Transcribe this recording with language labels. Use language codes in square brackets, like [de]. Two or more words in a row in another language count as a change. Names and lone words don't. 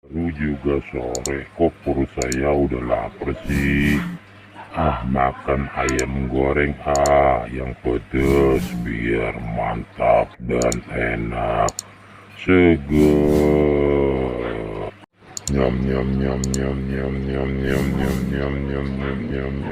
[id] juga sore, kok perut saya udah lapar sih. Makan ayam goreng yang pedes biar mantap dan enak, seger. Nyam nyam nyam nyam nyam nyam nyam nyam nyam nyam nyam nyam nyam.